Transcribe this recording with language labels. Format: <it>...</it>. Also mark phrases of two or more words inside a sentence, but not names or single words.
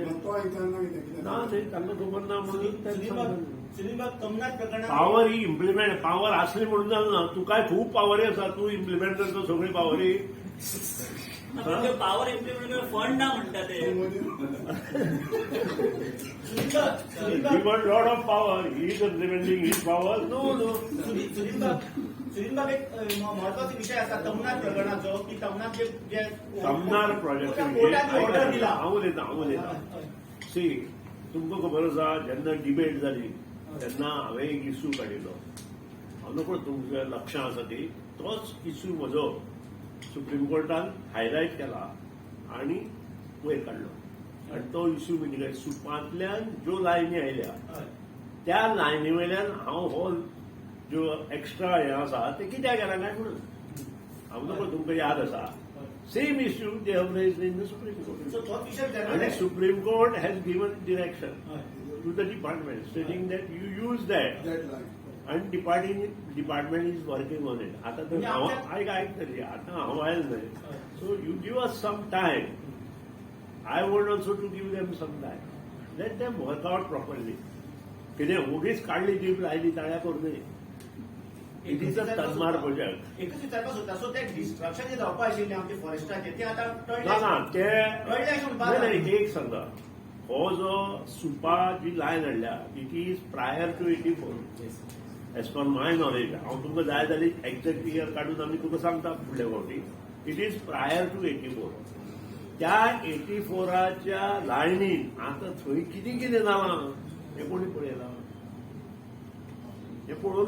<kok>तो विचारना कितें ना न्ही तांकां खबर ना म्हणून तेंच सांगलें. सुदीप कमनाथ प्रकरणात पॉवर ही इम्प्लिमेंट पॉवर असली म्हणून जालना तुकाय खूप पॉवरी आसा तूं इम्प्लिमेंट करता सगळी पॉवरी पॉवर इम्प्लिमेंट करपाक फंड ना म्हणटा ते</kok> <en>He got lot of power. He is implementing his power. No.</en> <kok>सुदीप बाब एक महत्वाचा विषय असा तमनाथ प्रकरणाचो की तमनाथ जे तमनार प्रोजेक्ट ऑर्डर दिला हांव उलयतां सी तुमकां खबर आसा जेन्ना डिबेट जाली तेन्ना हांवें एक इश्यू काडिल्लो हांव नकळो तुमच्या लक्षांत आसा ती तोच इश्यू म्हजो सुप्रीम कोर्टान हायलायट केला आनी वयर काडलो आनी तो इश्यू म्हणजे काय सुपांतल्यान ज्यो लायनी आयल्या त्या लायनी वयल्यान हांव हो ज्यो एक्स्ट्रा हे आसा ते कित्याक केला काय म्हणून हांव नकळो तुमकां याद आसा</kok> <en>same issue they have raised in the Supreme Court</en> <kok>सो तोच विषय आणि</kok> <en>Supreme Court has given direction to the department stating that you use that and department is working on it.</en> <kok>आता तर ऐक तरी आता हांव आयल न्हय</kok> <en>so you give us some time I want also to give them some time let them work out properly</en> <kok>कितें उगीच काडली जीप लायली ताळ्या करूं न्हय</kok> <en>it is a Tanmar project</en> <kok>एकच विचारपाक सोदता सो ते डिस्ट्रक्शन जे जावपाक आशिल्ले आमचे फॉरेस्टाचे ते आतां ना ते कळ्ळें अशें म्हणपाक नाही एक सांगा हो जो सुपा जी लायन हाडल्या</kok> <en>it is prior to 84 as per my knowledge</en> <kok>हांव तुमकां जाय जाल्यार एक्झॅक्ट इयर काडून आमी तुका सांगता फुडल्या फावटी</kok> <en>it is prior to 84</en> <kok>त्या 84च्या लायनीन आतां थंय कितें जालां हे कोणी पळयला हे पळोवना</kok>